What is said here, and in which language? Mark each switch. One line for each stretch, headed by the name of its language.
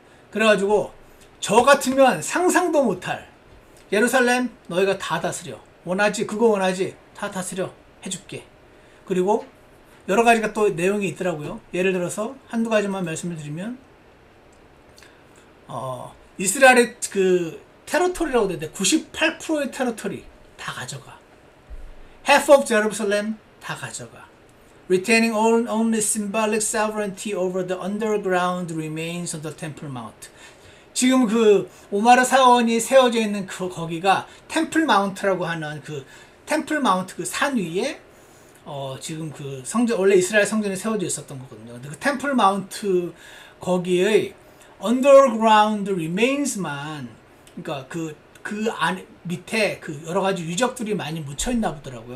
Korean: 그래가지고 저 같으면 상상도 못할, 예루살렘 너희가 다 다스려, 원하지, 그거 원하지, 다 다스려 해줄게. 그리고 여러 가지가 또 내용이 있더라고요. 예를 들어서 한두 가지만 말씀을 드리면, 이스라엘의 그 테러토리라고 되는데 98%의 테러토리 다 가져가.
English: Half of Jerusalem
Korean: 다 가져가.
English: Retaining only symbolic sovereignty over the underground remains of the Temple Mount.
Korean: 지금 그 오마르 사원이 세워져 있는 거기가 템플 마운트라고 하는 그 템플 마운트 그 산 위에 지금 그 성전, 원래 이스라엘 성전이 세워져 있었던 거거든요. 근데 그 템플 마운트 거기의
English: underground remains
Korean: 만, 그러니까 그 안 밑에 그 여러 가지 유적들이 많이 묻혀 있나 보더라고요.